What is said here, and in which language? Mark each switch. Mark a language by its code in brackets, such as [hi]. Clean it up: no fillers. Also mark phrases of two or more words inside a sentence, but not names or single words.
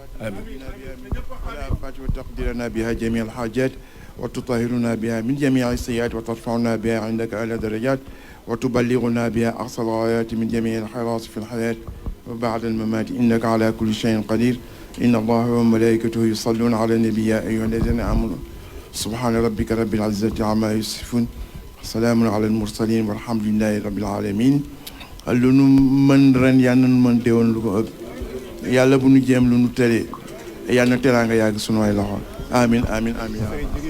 [ar] وتقدرنا بها جميع الحاجات وتطهرنا بها من جميع السيئات وترفعنا بها عندك أعلى درجات وتبلغنا بها أقصى الغايات من جميع الخيرات في الحياة وبعد الممات إنك على كل شيء قدير إن الله وملائكته يصلون على النبي يا أيها الذين آمنوا سبحان ربك رب العزة عما يصفون سلام على المرسلين والحمد لله رب العالمين [wo] lu nu mën ren yal na nu mën déwén lu ko ëpp yàlla bu nu jéem lu nu tële yal na teraanga yàgg sunu ay loxo amin amin amin